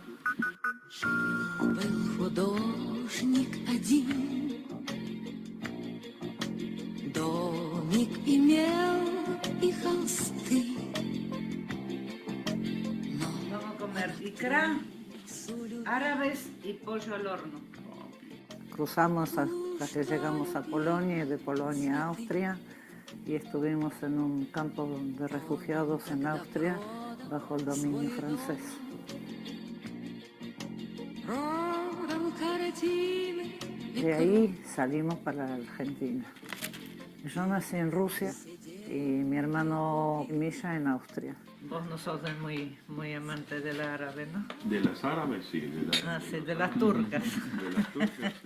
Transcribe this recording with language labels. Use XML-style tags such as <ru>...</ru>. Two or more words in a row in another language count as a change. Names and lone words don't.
<ru>Был художник один, домик имел и холсты, но</ru> <es>Vamos a comer icra, árabes y pollo al horno. Cruzamos hasta que llegamos a Polonia y de Polonia a Austria y estuvimos en un campo de refugiados en Austria bajo el dominio francés.</es> <ru>родом картины.</ru> <es>De ahí salimos para la Argentina. Yo nací en Rusia y mi hermano Misha en Austria. Vos no sos muy amante del árabe, ¿no? De las árabes, sí. Sí, de las turcas. De las turcas, sí.</es>